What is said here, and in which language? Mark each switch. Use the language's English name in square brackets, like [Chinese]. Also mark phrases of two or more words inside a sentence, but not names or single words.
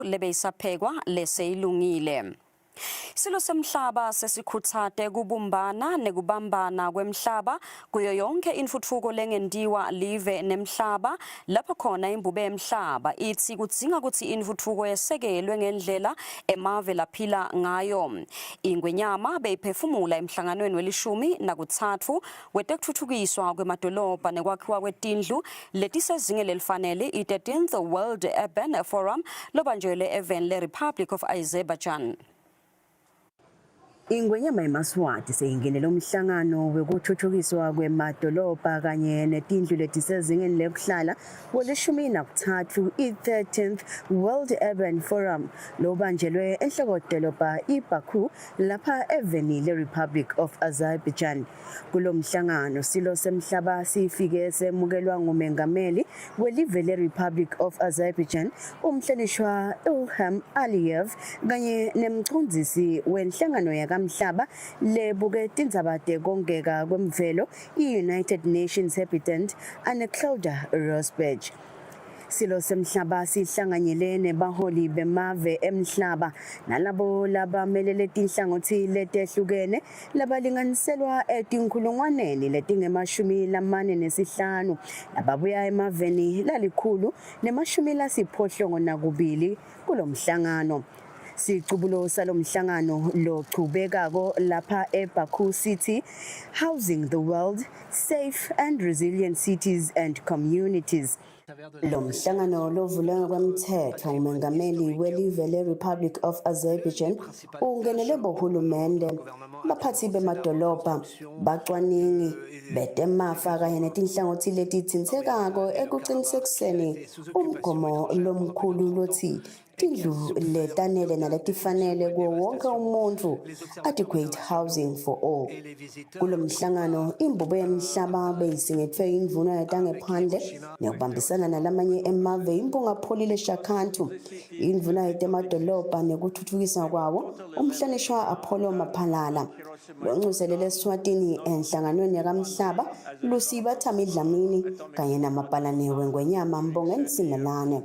[Swati] lebeyisaphekwa leseyilungile. Silo semhlaba sesikhuthate kubumbana nekubambana kwemhlaba kuyo yonke intfutfuko lengendiwa live nemhlaba lapho khona imbube emhlaba ithi kudzinga ukuthi intfutfuko yesekelwe ngendlela emave laphila ngayo. Ingwenyama beyiphefumula emhlanganweni we-13 wetekutfutfukiswa kwemadolobha nekwakhiwa kwetindlu letisezingeni lelifanele i-13th World Urban Forum lobanjelwe eveni le-Republic of Azerbaijan. Ingwenyama eMaswati seyingenele umhlangano wekuthuthukiswa kwemadolobha kanye netindlu letisezingeni lekuhlala we-13 i-13th World Urban Forum lobanjelwe enhlokodolobha iBaku lapha eveni le-Republic of Azerbaijan. Kulo mhlangano silo semhlaba sifike semukelwa ngumengameli welive le-Republic of Azerbaijan umhlonishwa Ilham Aliyev kanye nemchundzisi wenhlangano yakamhlaba lebuke tindzaba tekongeka kwemvelo i-United Nations Habitat Anne-Claude Rosberg. Silo semhlaba sihlanganyele nebaholi bemave emhlaba nalabo labamelele tinhlangothi letehlukene labalinganiselwa etinkulungwaneni letingemashumi 45 lababuya emaveni lalikhulu nemashumi lasiphohlongo nakubili kulo mhlangano. Sicubulo salomhlangano lochubekako lapha eBaku City, [English] Housing the World, Safe and Resilient Cities and Communities. [Swati] Lo mhlangano lovulwe kwemthetho umengameli welive le-Republic of Azerbaijan ungenele bohulumende, baphathi bemadolobha, bacwaningi, betemafa kanye netinhlangothi letithintekako ekuqinisekiseni umgomo lomkhulu lothi tindlu letanele naletifanele kuwo wonke umuntu, [English] adequate housing for all. [Swati] Kulo mhlangano imbube yemhlaba beyisingethwe imvuno yetangephandle nekubambisana nalamanye emave imbungapholile Shakhantu, imvuno yetemadolobha nekuthuthukiswa kwawo umhlonishwa Apollo Maphalala. Loncuselele Eswatini enhlanganweni yakamhlaba Lusiba Tamidlamini kanye namabhalane wengwenyama Mbongeni Simelane.